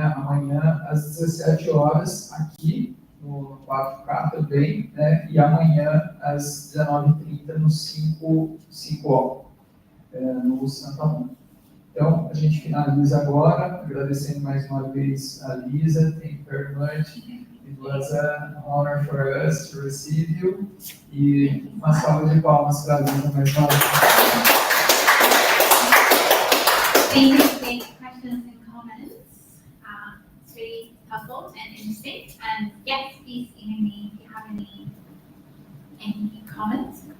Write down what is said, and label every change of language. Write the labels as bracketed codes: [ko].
[pt] Amanhã às 17 horas aqui no 4K também, né? E amanhã às 19h30 no 5O, no Santa Mônica. Então, a gente finaliza agora, agradecendo mais uma vez a Lisa. [en] Thank you very much. It was an honor for us to receive you. [pt] E uma salva de palmas para a Lisa mais uma vez. [en] Thank you for the questions and comments. It's really helpful and interesting. And yes, please email me if you have any comments, questions.